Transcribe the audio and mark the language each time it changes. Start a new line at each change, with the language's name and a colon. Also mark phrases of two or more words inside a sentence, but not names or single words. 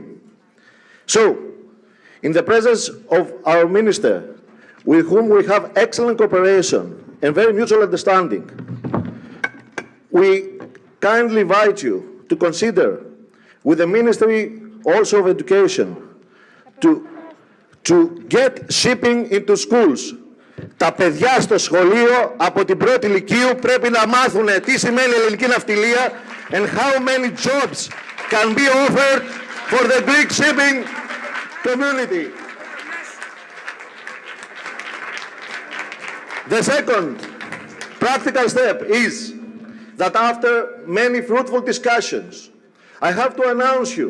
English: So, in the presence of our minister, with whom we have excellent cooperation and very mutual understanding, we kindly invite you to consider, with the Ministry also of Education, to get shipping into schools.
Greek: Τα παιδιά στο σχολείο από την πρώτη λυκείου πρέπει να μάθουν τι σημαίνει ελληνική ναυτιλία
English: and how many jobs can be offered for the Greek shipping community. The second practical step is that after many fruitful discussions, I have to announce you